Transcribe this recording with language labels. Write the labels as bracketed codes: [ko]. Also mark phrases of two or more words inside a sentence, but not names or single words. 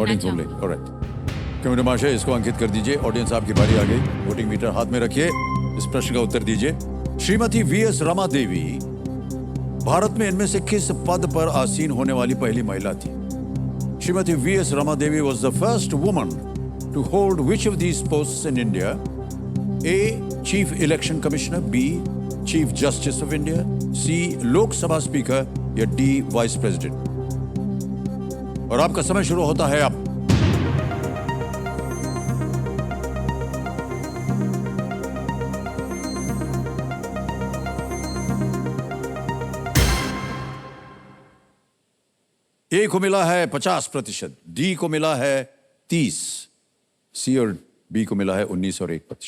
[en] audience poll [hi] चाहूँगी। ऑलराइट। कमेटी माशा इसको अंकित कर दीजिए। ऑडियंस आपकी बारी आ गई। [en] voting meter [hi] हाथ में रखिए, इस प्रश्न का उत्तर दीजिए। श्रीमती वीएस रमा देवी भारत में इनमें से किस पद पर आसीन होने वाली पहली महिला थी? [en] श्रीमती वीएस रमा देवी was the first woman to hold which of these posts in India? A. Chief Election Commissioner. B. Chief Justice of India. C. Lok Sabha Speaker. या D. Vice President. [hi] और आपका समय शुरू होता है अब। ए को मिला है 50%, डी को मिला है 30, सी और बी को मिला है 19 और 1%।